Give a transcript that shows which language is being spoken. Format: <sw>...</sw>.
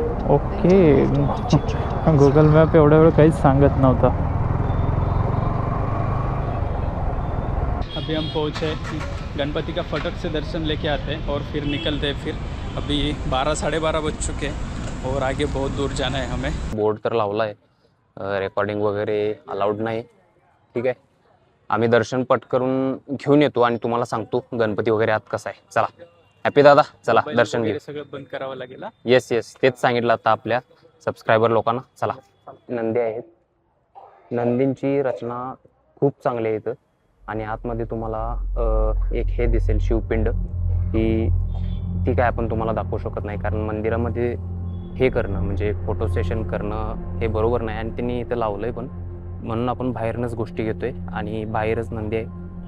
<mr>Okay, Google map एवढ्या वेळ काहीच सांगत नव्हता।</mr> <hi>अभी हम पहुँचे गणपति का फटक से दर्शन लेके आते हैं और फिर निकलते हैं। फिर अभी 12 साढ़े 12 बज चुके हैं और आगे बहुत दूर जाना है हमें।</hi> <mr>बोर्ड तर लावला आहे, रेकॉर्डिंग वगैरे अलाउड नाही, ठीक आहे। आम्ही दर्शन पटकरून घेऊन येतो आणि तुम्हाला सांगतो गणपती वगैरे आत कसा आहे। चला हॅपी दादा, चला दर्शन घेऊ। सगळं बंद करावं लागेल। येस तेच सांगितलं आता आपल्या सबस्क्रायबर लोकांना। चला, नंदी आहेत, नंदींची रचना खूप चांगली आहे इथं आणि आतमध्ये तुम्हाला एक हे दिसेल शिवपिंड, ती काय आपण तुम्हाला दाखवू शकत नाही कारण मंदिरामध्ये हे करणं म्हणजे फोटो सेशन करणं हे बरोबर नाही आणि त्यांनी इथं लावलंय पण, म्हणून आपण बाहेरनच गोष्टी घेतोय आणि बाहेरच नंदी आहे।</mr>